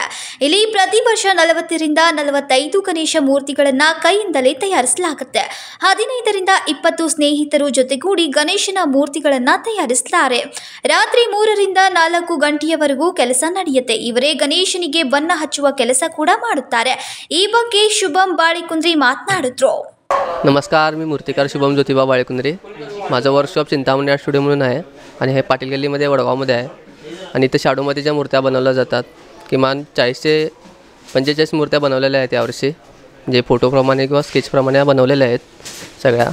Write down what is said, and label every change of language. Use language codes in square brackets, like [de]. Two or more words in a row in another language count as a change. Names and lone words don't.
[kn] ಇಲ್ಲಿ ಪ್ರತಿ ವರ್ಷ 40 ರಿಂದ 45 ಗಣೇಶ ಮೂರ್ತಿಗಳನ್ನು ಕೈಯಿಂದಲೇ ತಯಾರಿಸಲಾಗುತ್ತೆ. 15 ರಿಂದ 20 ಸ್ನೇಹಿತರು ಜೊತೆಗೂಡಿ ಗಣೇಶನ ಮೂರ್ತಿಗಳನ್ನು ತಯಾರಿಸುತ್ತಾರೆ. ರಾತ್ರಿ 3 ರಿಂದ 4 ಗಂಟೆಯವರೆಗೂ ಕೆಲಸ ನಡೆಯುತ್ತೆ. ಇವರೇ ಗಣೇಶನಿಗೆ ಬಣ್ಣ ಹಚ್ಚುವ ಕೆಲಸ ಕೂಡ ಮಾಡುತ್ತಾರೆ. ಈ ಬಗ್ಗೆ शुभम बाळेकुंद्री मातनाडुत्रो. [mr] नमस्कार, मी मूर्तिकार शुभम ज्योतिबा बाळेकुंद्री. माझं वर्कशॉप चिंतामणी आर्ट स्टुडिओ म्हणून आहे आणि हे पाटील गल्लीमध्ये वडगावमध्ये आहे. आणि इथे शाडूमातीच्या मूर्त्या बनवल्या जातात. किमान 40 ते 45 मूर्त्या बनवलेल्या आहेत यावर्षी, जे फोटोप्रमाणे किंवा स्केचप्रमाणे बनवलेल्या आहेत सगळ्या.